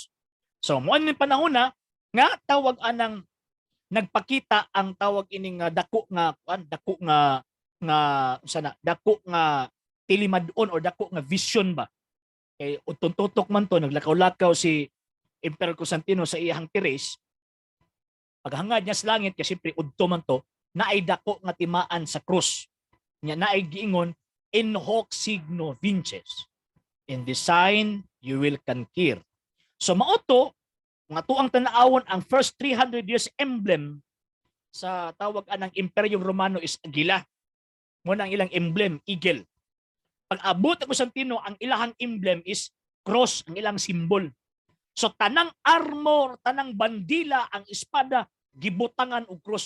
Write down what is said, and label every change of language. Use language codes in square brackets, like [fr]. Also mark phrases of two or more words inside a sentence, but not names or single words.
[ceb] So mo ni panahon na nga tawag anang nagpakita ang tawag ining dako nga tilimadon or dako nga vision ba. Kay utuntutok man to, naglakaw-lakaw si Emperor Constantino sa iyang tiris. Paghangad niya sa langit, kasi siyempre udto man to, naay dako nga timaan sa krus. Nya naay giingon, [la] in hoc signo vinces. [en] In this sign, you will conquer. [ceb] So maoto, nga tuang tanaawon ang [en] first 300 years emblem [ceb] sa tawag anang Imperyong Romano is agila. Muna ang ilang emblem, eagle. Pag abot ang Constantino, ang ilahang emblem is cross, ang ilang symbol. So tanang armor, tanang bandila, ang espada, gibutangan og cross.